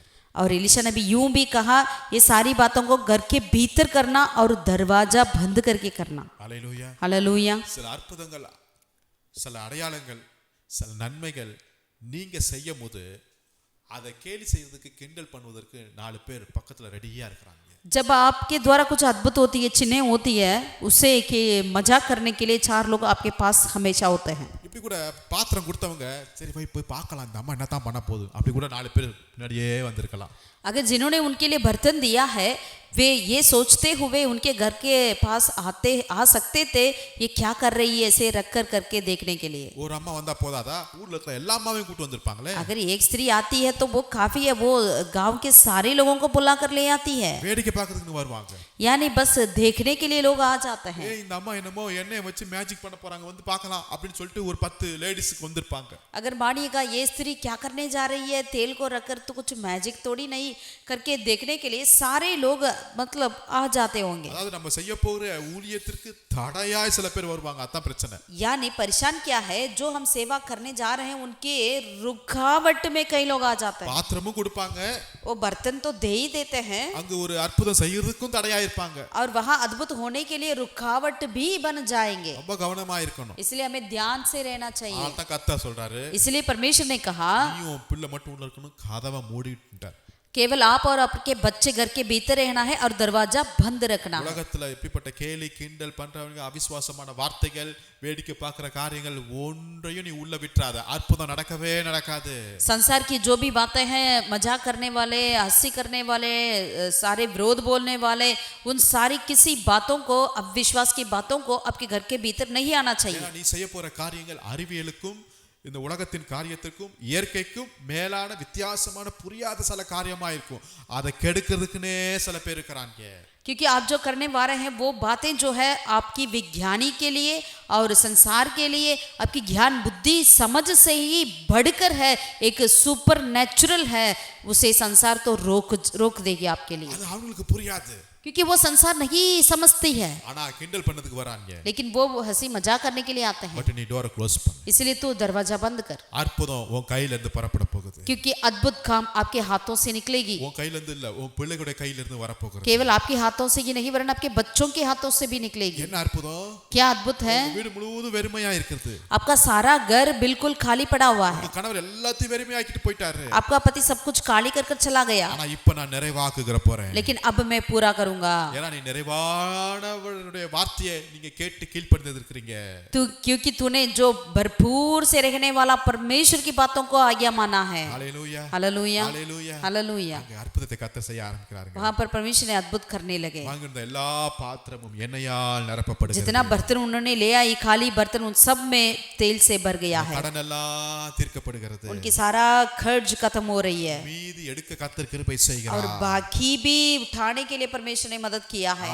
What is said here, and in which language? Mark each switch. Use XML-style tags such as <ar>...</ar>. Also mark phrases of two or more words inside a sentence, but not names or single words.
<hi>और एलिशा ने भी यूं भी कहा, ये सारी बातों को घर के भीतर करना और दरवाजा बंद करके करना।</hi> <ta>ஹல்லேலூயா.</ta> <hi>हालेलुया।</hi> <ta>சில அற்புதங்கள், சில அடையாளங்கள், சில நன்மைகள் நீங்க செய்யும் போது அதை கேலி செய்வதற்கு, கிண்டல் பண்ணுவதற்கு 4 பேர் பக்கத்துல ரெடியா இருக்கிறாங்க.</ta> <hi>जब आपके द्वारा कुछ अद्भुत होती है, चिन्ह होती है, उसे के मजाक करने के लिए 4 लोग आपके पास हमेशा होते हैं।</hi> <ta>இப்படி கூட பாத்திரம் கொடுத்தவங்க, சரி போய் பார்க்கலாம் இந்த அம்மா என்ன தான் பண்ண போகுது, அப்படி கூட 4 பேர் முன்னாடியே வந்திருக்கலாம்.</ta> <hi>अगर जिन्होंने उनके लिए बर्तन दिया है वे ये सोचते हुए उनके घर के पास आ सकते थे, ये क्या कर रही है, ऐसे रख कर करके देखने के लिए।</hi> <ta>ஒரு அம்மா வந்தா போதாதா, ஊர்ல இருக்கிற எல்லா அம்மாவையும் கூட்டி வந்திருப்பாங்களே.</ta> <hi>अगर एक स्त्री आती है तो वो काफी है, वो गांव के सारे लोगों को बुला कर ले आती है,</hi> <ta>வேடிக்கை பார்க்கிறதுக்கு வருவாங்க.</ta> <hi>यानी बस देखने के लिए लोग आ जाते हैं।</hi> <ta>இந்த அம்மா என்னமோ எண்ணெயை வச்சு மேஜிக் பண்ண போறாங்க, வந்து பார்க்கலாம் அப்படின்னு சொல்லிட்டு ஒரு 10 லேடிஸ்க்கு வந்திருப்பாங்க.</ta> <hi>अगर मानिएगा ये स्त्री क्या करने जा रही है, तेल को रखकर तो कुछ मैजिक थोड़ी नहीं करके देखने के लिए सारे लोग मतलब आ जाते होंगे।</hi> <ta>அதாவது நம்ம செய்ய போற ஊழியத்திற்கு தடையாய் சில பேர் வருவாங்க, அதான் பிரச்சனை.</ta> <hi>यानी परेशान क्या है, जो हम सेवा करने जा रहे हैं उनके रुकावट में कई लोग आ जाते हैं।</hi> <ta>பாத்திரமும் கொடுப்பாங்க,</ta> <hi>वो बर्तन तो दे ही देते हैं,</hi> <ta>அங்க ஒரு அற்புதம் செய்யறதுக்கும் தடையா இருப்பாங்க.</ta> <hi>और वहाँ अद्भुत होने के लिए रुकावट भी बन जाएंगे।</hi> <ta>ரொம்ப கவனமா இருக்கணும்.</ta> <hi>इसलिए हमें ध्यान से रहना चाहिए।</hi> <ta>அதான் கர்த்தர் சொல்றாரு,</ta> <hi>इसलिए परमेश्वर ने कहा,</hi> <ta>நீயும் பிள்ளை மட்டும் உள்ள இருக்கணும், கதவை மூடிட்டார்.</ta> <hi>केवल आप और आपके बच्चे घर के भीतर रहना है और दरवाजा बंद रखना है।</hi> <ta>உலகத்துல எப்படிப்பட்ட கேலி கிண்டல் பண்றவங்க, அவிசுவாசமான வார்த்தைகள், வேடிக்கை பார்க்கிற காரியங்கள் ஒன்றையும் நீ உள்ள விட்டுறாத, அற்புதம் நடக்கவே நடக்காது.</ta> <hi>संसार की जो भी बातें हैं, मजाक करने वाले, हंसी करने वाले, सारे विरोध बोलने वाले, उन सारी किसी बातों को, अविश्वास की बातों को आपके घर के भीतर नहीं आना चाहिए।</hi> <ta>நீ செய்ய போற காரியங்கள் அறிவியலுக்கும் இந்த உலகத்தின் காரியத்திற்கும் இயற்கைக்கும் மேலான வித்தியாசமான புரியாத சில காரியமா இருக்கும். அதை கெடுக்கிறதுக்குனே சில பேர் இருக்கிறாங்க.</ta> <hi>क्योंकि आप जो करने वाले हैं वो बातें जो है आपकी विज्ञानी के लिए और संसार के लिए, आपकी ज्ञान बुद्धि समझ से ही बढ़कर है, एक</hi> <en>super natural</en> <hi>है, उसे संसार तो रोक देगी आपके लिए।</hi> <ta>அது அவங்களுக்கு புரியாது,</ta> <hi>क्योंकि वो संसार नहीं समझती है,</hi> <ta>ஆனா கிண்டல் பண்ணதுக்கு வராங்க.</ta> <hi>लेकिन वो हंसी मजाक करने के लिए आते हैं।</hi> <ta>பட் நீ</ta> <en>door close</en> <ta>பண்ணு,</ta> <hi>इसलिए तू दरवाजा बंद कर।</hi> <ta>அற்புதம் உன் கையில இருந்து பரப்பட போகுது.</ta> <hi>क्योंकि अद्भुत काम आपके हाथों से निकलेगी।</hi> <ta>உன் கையில இருந்து இல்ல, உன் பிள்ளைகளுடைய கையில இருந்து வரப்போகிறது.</ta> <hi>केवल आपके हाथों से ही नहीं वरन आपके बच्चों के हाथों से भी निकलेगी।</hi> <ta>என்ன அற்புதம்!</ta> <hi>क्या अद्भुत है!</hi> <ta>உங்க வீடு முழுவதும் வெறுமையா இருக்குது.</ta> <hi>आपका सारा घर बिल्कुल खाली पड़ा हुआ है।</hi> <ta>உங்க கணவர் எல்லாத்தையும் வெறுமையாக்கிட்டு போயிட்டாரு.</ta> <hi>आपका पति सब कुछ खाली कर कर चला गया,</hi> <ta>ஆனா இப்ப நான் நிறைவாக்குகிற போறேன்.</ta> <hi>लेकिन अब मैं पूरा करूंगा।</hi> <ta>ஏன்னா நீ நிறைவானவருடைய வார்த்தையை நீங்க கேட்டு கீழ்ப்படிந்து இருக்கிறீங்க.</ta> <hi>तू क्योंकि तूने जो भरपूर से रहने वाला परमेश्वर की बातों को आज्ञा माना है।</hi> <ta>ஹalleluya,</ta> <hi>हालेलुया,</hi> <ta>ஹalleluya,</ta> <hi>हालेलुया।</hi> <ta>அங்க அற்புதத்தை கர்த்தர் செய்ய ஆரம்பிக்கிறாருங்க.</ta> <hi>वहां पर परमेश्वर ने अद्भुत करने लगे।</hi> <ta>வாங்கிருந்த எல்லா பாத்திரமும் எண்ணெயால் நிரப்பப்படுகிறது.</ta> <hi>जितना बर्तन उन्होंने लिया, ये खाली बर्तन उन सब में तेल से भर गया है।</hi> <ta>கடன் எல்லாம் தீர்க்கப்படுகிறது.</ta> <hi>उनकी सारा खर्च खत्म हो रही है</hi> <ta>மீதி எடுக்க கர்த்தர் கிருபை</ta> <hi>और</hi> <ta>செய்கிறார்.</ta> <hi>बाकी भी उठाने के लिए परमेश्वर ने मदद किया है।</hi>